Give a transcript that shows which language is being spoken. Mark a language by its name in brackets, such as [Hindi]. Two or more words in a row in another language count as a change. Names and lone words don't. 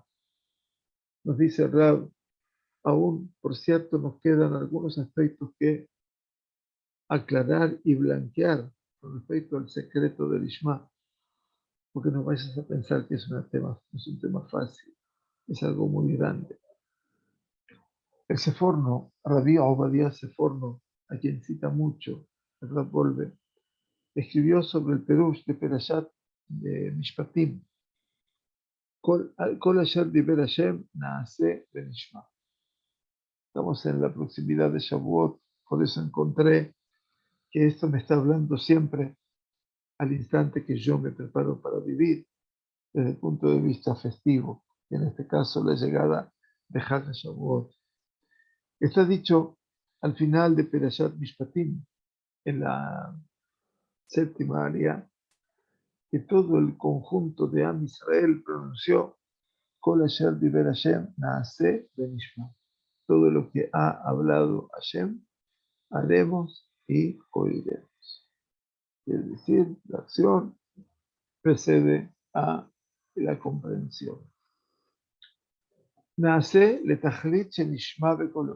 [Spanish] Nos dice Rab, aún, por cierto, nos quedan algunos aspectos que aclarar y blanquear con respecto al secreto de Lishma, porque no vayas a pensar que es un tema fácil, es algo muy grande. El Seforno, Rabbi Obadiah Seforno, a quien cita mucho el Rab Wolbe, escribió sobre el Perush de Perashat de Mishpatim. [Hebrew] כל אשר דבר השם נעשה ונשמע. [Spanish] Estamos en la proximidad de Shavuot, por eso encontré que esto me está hablando siempre al instante que yo me preparo para vivir desde el punto de vista festivo, en este caso la llegada de Hag Shavuot. Está dicho al final de Perashat Mishpatim, en la séptima área, que todo el conjunto de Am Israel pronunció [Hebrew] כל אשר דבר השם נעשה ונשמע. [Spanish] Todo lo que ha hablado Hashem, haremos y oiremos. Es decir, la acción precede a la comprensión. [Hebrew] נעשה לתכלית שנשמע בקולו.